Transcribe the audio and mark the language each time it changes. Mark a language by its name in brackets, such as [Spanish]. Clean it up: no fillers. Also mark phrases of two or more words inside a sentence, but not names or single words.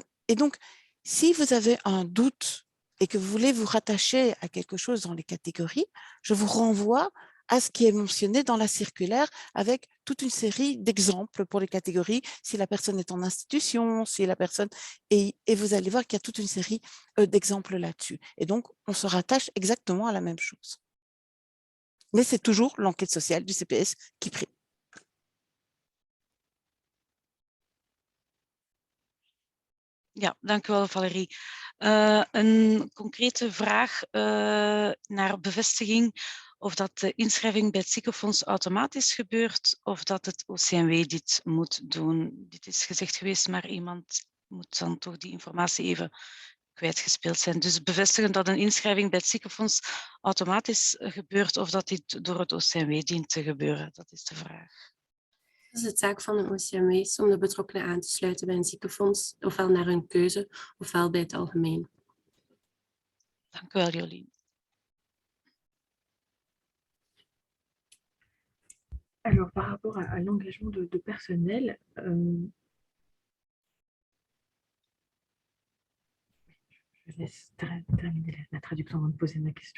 [French] Et donc, si vous avez un doute et que vous voulez vous rattacher à quelque chose dans les catégories, je vous renvoie à ce qui est mentionné dans la circulaire avec toute une série d'exemples pour les catégories, si la personne est en institution, si la personne... Et vous allez voir qu'il y a toute une série d'exemples là-dessus. Et donc, on se rattache exactement à la même chose. Mais c'est toujours l'enquête sociale du CPS qui prime. [Dutch] Ja, dank u wel, Valérie. Een concrete vraag naar bevestiging of dat de inschrijving bij het ziekenfonds automatisch gebeurt of dat het OCMW dit moet doen. Dit is gezegd geweest, maar iemand moet dan toch die informatie even kwijtgespeeld zijn. Dus bevestigen dat een inschrijving bij het ziekenfonds automatisch gebeurt of dat dit door het OCMW dient te gebeuren. Dat is de vraag. Het is de taak van een OCMW om de betrokkenen aan te sluiten bij een ziekenfonds, ofwel naar hun keuze, ofwel bij het algemeen. Dank u wel, Jolien. [French] Alors, par rapport à l'engagement de personnel, je laisse terminer la traduction avant de poser ma question.